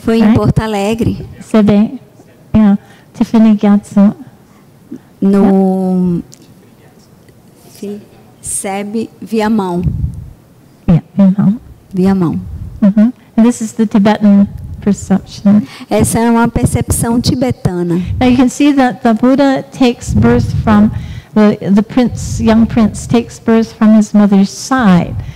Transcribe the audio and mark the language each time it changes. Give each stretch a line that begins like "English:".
Portuguese: Foi em Porto Alegre.
English: Sebe. Yeah, Tiffany Gyatso.
Portuguese: No Sebe Viamão.
English: Yeah, Viamão. Viamão. And this is the Tibetan perception.
Portuguese: Essa é uma percepção tibetana.
English: Now you can see that the Buddha takes birth from the prince, young prince takes birth from his mother's side.